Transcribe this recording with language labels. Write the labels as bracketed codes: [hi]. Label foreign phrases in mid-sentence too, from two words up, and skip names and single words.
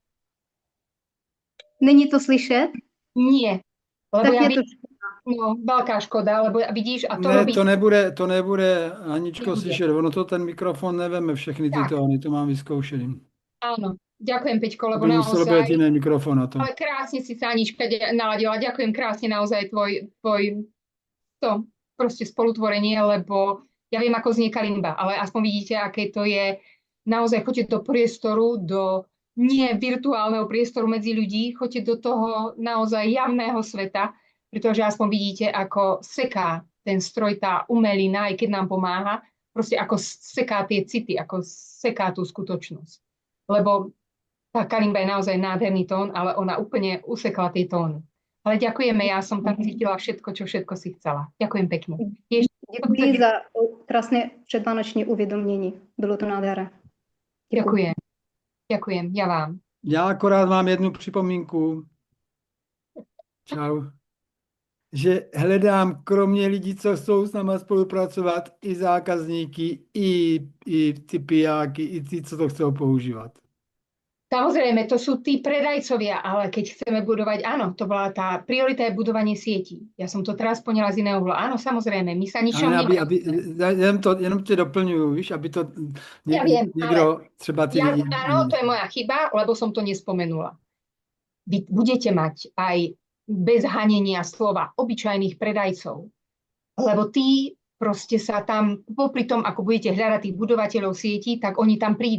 [cs] Není to slyšet? [sk] Nie, lebo Tak ja je to... no, veľká škoda, lebo vidíš, a to [cs] Ne, [sk] robí... [cs] to nebude, Aničko, Nebude. slyšet. Ono to ten mikrofon neveme všechny ty Tak. tóny, to mám vyzkoušený. [sk] Áno, ďakujem, Peťko, [cs] To [sk] lebo [cs] by muselo být [sk] naozaj... [cs] jiný mikrofon na to. [sk] Ale krásne si sa, Anička, naladila. Ďakujem krásne naozaj to proste spolutvorenie, lebo ja viem, ako znie kalimba, ale aspoň vidíte, aké to je. Naozaj choďte do priestoru, do nie virtuálneho priestoru medzi ľudí, choďte do toho naozaj javného sveta, pretože aspoň vidíte, ako seká ten stroj, tá umelina, aj keď nám pomáha, proste ako seká tie city, ako seká tú skutočnosť. Lebo tá kalimba je naozaj nádherný tón, ale ona úplne usekla tie tóny. Ale ďakujeme, ja som tam cítila všetko, čo všetko si chcela. Ďakujem pekne. [cs] Děkuji za krásné předvánoční uvědomění. Bylo to nádherné. [sk] Ďakujem, ja vám. [cs] Já akorát mám jednu připomínku. Čau. Že hledám kromě lidí, co chcou s náma spolupracovat, i zákazníky, i ty pijáky, i ty, co to chcou používat. [sk] Samozrejme, to sú tí predajcovia, ale keď chceme budovať, áno, to bola tá priorita je budovanie sietí. Ja som to teraz poňala z iného uhla. Áno, samozrejme, my sa ničom [cs] Jenom tě doplňuju, víš, aby to [sk] Ja viem, [cs] někdo, třeba ty lidi... [sk] Áno, to je moja chyba, lebo som to nespomenula. Vy budete mať aj bez hanenia slova obyčajných predajcov, lebo tí proste sa tam, popri tom, ako budete hľadať tých budovateľov sietí, tak oni tam prídu.